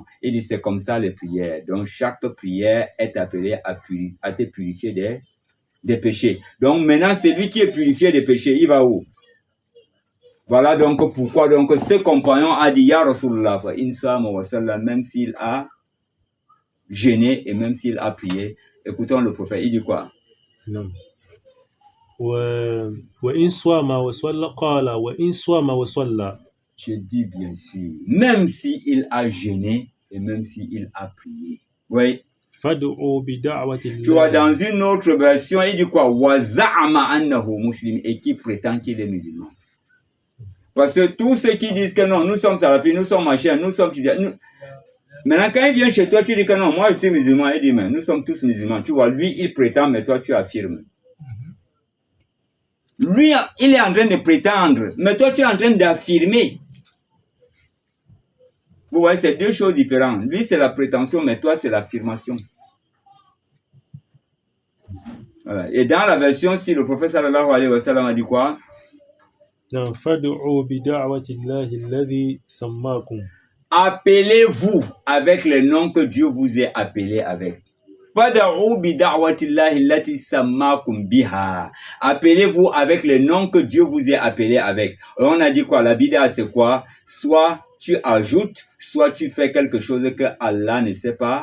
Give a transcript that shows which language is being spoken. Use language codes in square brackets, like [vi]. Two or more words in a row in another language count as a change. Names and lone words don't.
[fr] Il dit c'est comme ça les prières. Donc chaque prière est appelée à te purifier des péchés. Donc maintenant, celui qui est purifié des péchés, il va où? Voilà donc pourquoi donc ce compagnon a dit [ar] Ya Rasulullah, [fr] même s'il a jeûné et même s'il a prié. Écoutons le prophète, il dit quoi? non. [ar] وإن صام وصلى قال وإن صام وصلى. [fr] Je dis bien sûr, même s'il a jeûné et même s'il a prié. Oui. [ar] فادعوا بدعوة [fr] Tu vois, Allah. dans une autre version, il dit quoi? [ar] وزعم أنه مسلم, [fr] et qui prétend qu'il est musulman. Parce que tous ceux qui disent que non, nous sommes salafis, nous sommes machins, nous sommes... Maintenant, quand il vient chez toi, tu dis que non, moi je suis musulman. Il dit, mais nous sommes tous musulmans. Tu vois, lui, il prétend, mais toi, tu affirmes. Lui, il est en train de prétendre, mais toi, tu es en train d'affirmer. Vous voyez, c'est deux choses différentes. Lui, c'est la prétention, mais toi, c'est l'affirmation. Voilà. Et dans la version, si le prophète [ar] صلى الله عليه وسلم [fr] a dit quoi? Non, [ar] فادعوا بدعوة الله الذي سماكم. [fr] Appelez-vous avec le nom que Dieu vous ait appelé avec. Appelez-vous avec le nom que Dieu vous ait appelé avec. Alors on a dit quoi? La bid'a c'est quoi? Soit tu ajoutes, soit tu fais quelque chose que Allah ne sait pas.